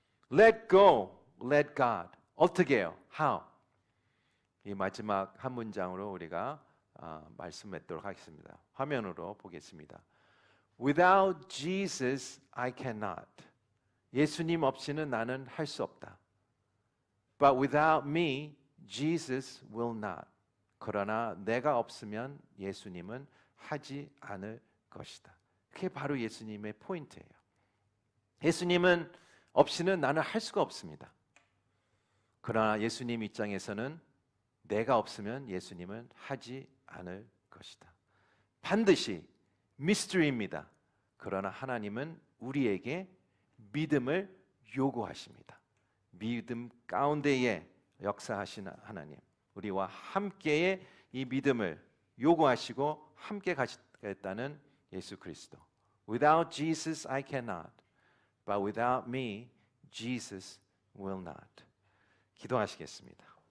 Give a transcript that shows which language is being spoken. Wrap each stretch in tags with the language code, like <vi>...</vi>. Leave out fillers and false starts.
<en>Let go, let God.</en> <ko>어떻게 해요?</ko> <en>How?</en> <ko>이 마지막 한 문장으로 우리가 말씀 맺도록 하겠습니다. 화면으로 보겠습니다.</ko> <en>Without Jesus, I cannot.</en> <ko>예수님 없이는 나는 할 수 없다.</ko> <en>But without me, Jesus will not.</en> <ko>그러나 내가 없으면 예수님은 하지 않을 것이다. 그게 바로 예수님의 포인트예요. 예수님은 없이는 나는 할 수가 없습니다. 그러나 예수님 입장에서는 내가 없으면 예수님은 하지 않을 것이다. 반드시 미스터리입니다. 그러나 하나님은 우리에게 믿음을 요구하십니다. 믿음 가운데에 역사하시는 하나님, 우리와 함께의 이 믿음을 요구하시고 함께 가시겠다는 예수 그리스도.</ko> <en>Without Jesus I cannot, but without me Jesus will not.</en> <ko>기도하시겠습니다.</ko>